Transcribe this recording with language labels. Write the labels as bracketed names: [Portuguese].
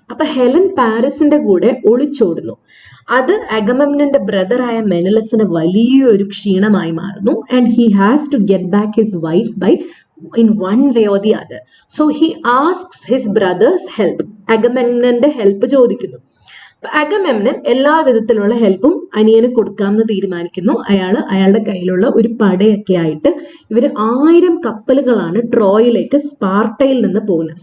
[Malayalam] അപ്പൊ ഹെലൻ പാരിസിന്റെ കൂടെ ഒളിച്ചോടുന്നു. അത് അഗമെമ്നന്റെ ബ്രദറായ മെനലസിന് വലിയൊരു ക്ഷീണമായി മാറുന്നു. [English] And he has to get back his wife by in one way or the other. So he asks his brother's help. [Malayalam] അഗമെമ്നന്റെ help ചോദിക്കുന്നു. Agamemnon എല്ലാ വിധത്തിലുള്ള ഹെൽപ്പും അനിയന് കൊടുക്കാമെന്ന് തീരുമാനിക്കുന്നു. അയാളുടെ കയ്യിലുള്ള ഒരു പടയൊക്കെ ആയിട്ട് ഇവർ 1000 കപ്പലുകളാണ് ട്രോയിലേക്ക് സ്പാർട്ടയിൽ നിന്ന് പോകുന്നത്.